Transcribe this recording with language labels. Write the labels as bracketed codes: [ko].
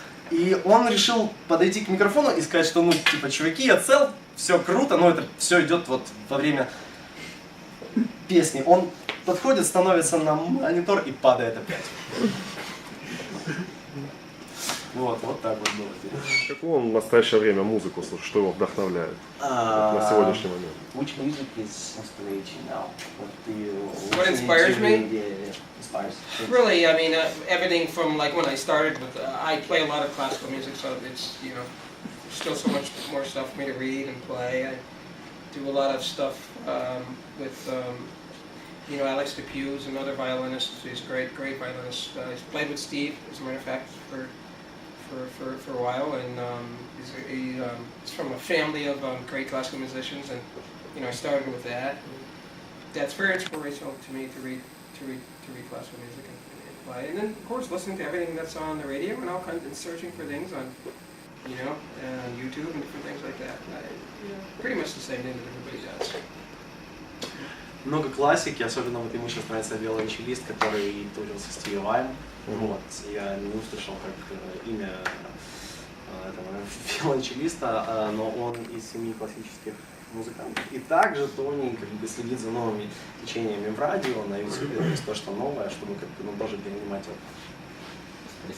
[ru] И он решил подойти к микрофону и сказать, что, ну, типа, чуваки, я цел, все круто, но это все идет вот во время песни. Он подходит, становится на монитор и падает опять. Вот так вот было. Какую он в настоящее время музыку слушает, что его вдохновляет на сегодняшний момент? [en] Which music is inspiration now? What inspires me? Yeah, inspires. Really, I mean, everything from like when I started with, I play a lot of classical music, so it's, you know, still so much more stuff for me to read and play. I do a lot of stuff with, you know, Alex DePue's another violinist. He's a great violinist. He's played with Steve, as a matter of fact, for a while, and he's from a family of great classical musicians, and you know, I started with that. That's very inspirational to me to read classical music and play, and then of course listening to everything that's on the radio and all kinds, and searching for things on, you know, YouTube and different things like that. Pretty much the same thing that everybody does. [ru] Много классики, особенно вот ему сейчас нравится виолончелист, который турился с Стиви Ваем. Вот, я не услышал как имя этого виолончелиста, но он из семьи классических музыкантов. И также Тони как бы следит за новыми течениями в радио, на YouTube, то есть то, что новое, чтобы как бы, ну, тоже перенимать опыт.